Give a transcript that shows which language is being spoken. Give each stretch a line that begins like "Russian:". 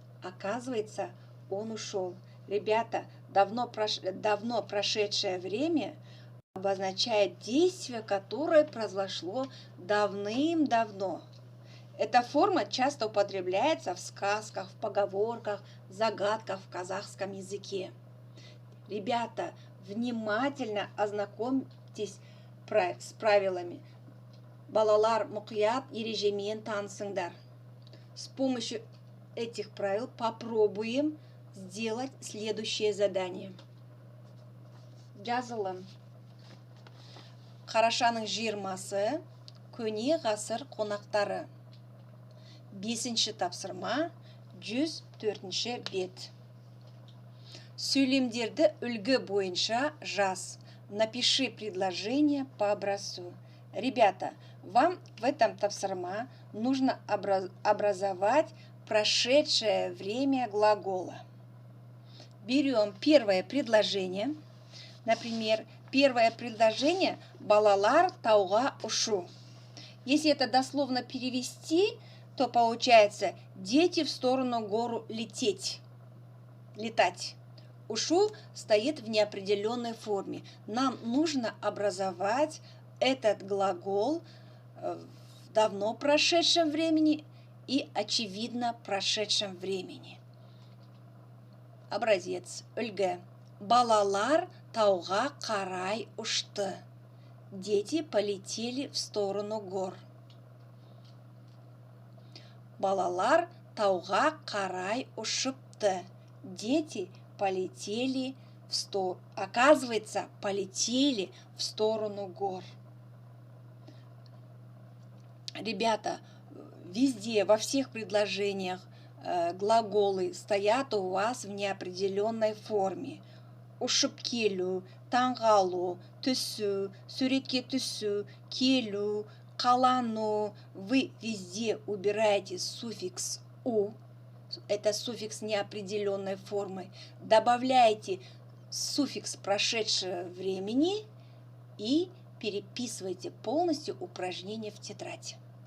Russian: Оказывается, он ушел. Ребята, давно прошедшее время обозначает действие, которое произошло давным-давно. Эта форма часто употребляется в сказках, в поговорках, загадках в казахском языке. Ребята, внимательно ознакомьтесь с правилами.
Kazakh: Балалар мұқият ережемен танысыңдар.
Russian: С помощью этих правил попробуем сделать следующее задание.
Kazakh: Жазылым. Қарашаның 20-сы көне ғасыр қонақтары. 5-ші тапсырма, 104-ші бет. Сөйлемдерді үлгі бойынша жаз.
Russian: Напиши предложение по образцу. Ребята, вам в этом тапсырма нужно образовать прошедшее время глагола. Берем первое предложение. Например, первое предложение
Kazakh: «балалар тауға ұшу».
Russian: Если это дословно перевести, то получается «дети в сторону гору лететь». Летать. Ушу стоит в неопределенной форме. Нам нужно образовать этот глагол в давно прошедшем времени и очевидно прошедшем времени. Образец. Үлгі.
Kazakh: Балалар тауға қарай ұшты.
Russian: Дети полетели в сторону гор.
Kazakh: Балалар тауға қарай ұшыпты.
Russian: Дети полетели оказывается, полетели в сторону гор. Ребята, везде, во всех предложениях глаголы стоят у вас в неопределенной форме.
Kazakh: Ұшып келу, таңғалу, түсу, суретке түсу, келу, қалану.
Russian: Вы везде убираете суффикс «у». Это суффикс неопределенной формы. Добавляйте суффикс прошедшего времени и переписывайте полностью упражнение в тетрадь.